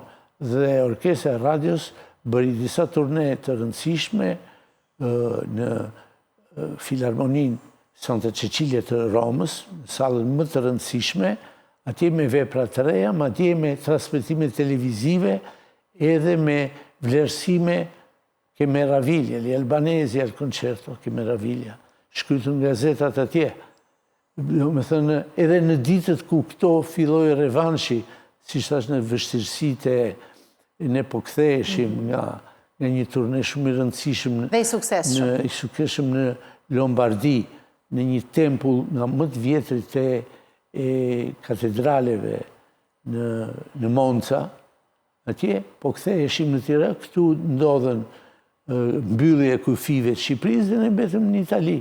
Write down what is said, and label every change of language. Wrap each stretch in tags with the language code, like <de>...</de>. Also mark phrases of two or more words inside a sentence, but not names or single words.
<sq>Dhe Orkestra e Radios bëri disa turne të rëndësishme në Filharmonin Santa Cecilia të Romës, në salën më të rëndësishme, atje me vepra të reja, ma atje me transmetime televizive, edhe me vlerësime</sq> <it>che meraviglia, gli albanesi al concerto, che meraviglia,</it> <sq>shkrytur në gazetat atje. Me thënë, edhe në ditët ku këto filloi revanshi, si shtash në vështirësitë ne po ktheheshim nga një turne shumë i rëndësishëm dhe i suksesshëm në Lombardi, në një tempull nga më të vjetrit e katedraleve në Monza, atje po ktheheshim në Tiranë, këtu ndodhen mbyllje e kufive të Shqipërisë dhe ne mbetëm në Itali.</sq>